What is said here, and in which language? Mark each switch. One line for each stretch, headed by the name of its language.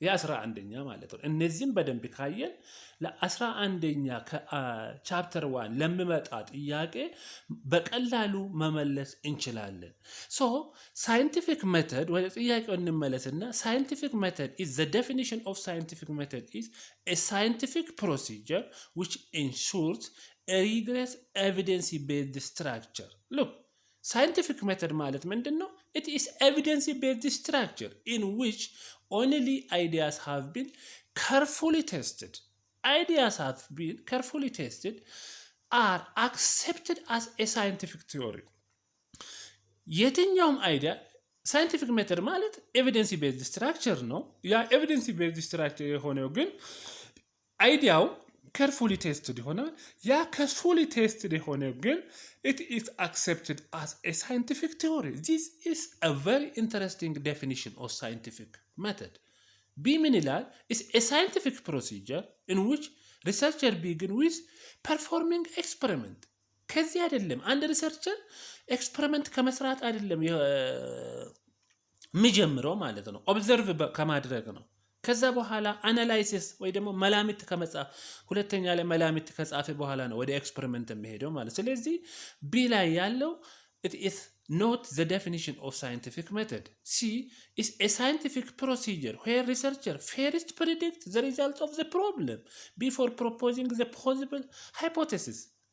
Amharic: የ11ኛ ማለት ነው። እነዚህም በደንብ ካየን ለ11ኛ ቻፕተር 1 ለሚመጣ ጥያቄ በቀላሉ መመለስ እንችላለን። ሶ ሳይንቲፊክ ሜተድ ወደ ጥያቄው እንመለስና ሳይንቲፊክ ሜተድ
English: is the definition of scientific method is a scientific procedure which ensures a rigorous evidence-based structure. Look, scientific method
Amharic: ማለት ምንድን ነው?
English: It is evidence-based structure in which only ideas have been carefully tested. Ideas have been carefully tested are accepted as a scientific theory.
Amharic: የትኛውም አይዲያ ሳይንቲፊክ ሜተድ ማለት ኤቪደንስ ቤዝድ ስትራክቸር ነው። ያ ኤቪደንስ ቤዝድ ስትራክቸር የሆነው ግን አይዲያው ከርፉሊ ቴስትድ ይሆናል። ያ ከርፉሊ ቴስትድ የሆነው ግን
English: it is accepted as a scientific theory. This is a very interesting definition of scientific method.
Amharic: B ምን ይላል?
English: is a scientific procedure in which researcher begin with performing experiment.
Amharic: ከዚህ አይደለም አንድ ሪሰርቸር ኤክስፐሪመንት ከመስራት አይደለም የሚጀምረው ማለት ነው። ኦብዘርቭ ከማድረግ ነው። ከዛ በኋላ አናላይሲስ ወይ ደግሞ መላምት ከመጻፍ ሁለተኛ ላይ መላምት ከጻፈ በኋላ ነው ወደ ኤክስፐሪመንት የሚሄደው ማለት። ስለዚህ ቢ ላይ ያለው
English: it is not the definition of scientific method. C is a scientific procedure where researcher first predict the result of the problem before proposing the possible hypothesis.